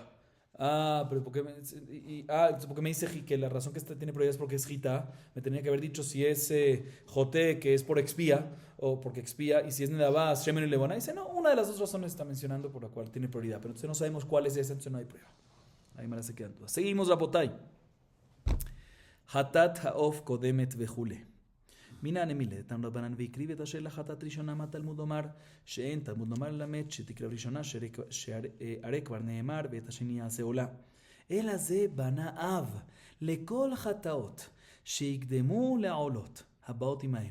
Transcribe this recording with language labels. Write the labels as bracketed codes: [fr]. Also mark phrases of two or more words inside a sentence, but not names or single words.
[es] Pero ¿por qué porque me dice que la razón que tiene prioridad es porque es Jita? Me tenía que haber dicho si es Joté, que es por expía, o porque expía, y si es Nedabá, Shemen y Leboná. Dice, no, una de las dos razones está mencionando por la cual tiene prioridad, pero entonces no sabemos cuál es esa, entonces no hay prueba. Ahí me se quedan dudas. Seguimos, Rabotai. [he] חטאת העוף קודמת וכולי. מן הנמילה, תנו רבנן והקריב את השאלה חטאת ראשונה מה תלמוד לומר שאין תלמוד לומר ללמד שתקרא ראשונה שהרי כבר נאמר ואת השני יעשה עולה. אלא זה בנה אב לכל חטאות שיקדמו לעולות הבאות עמהם.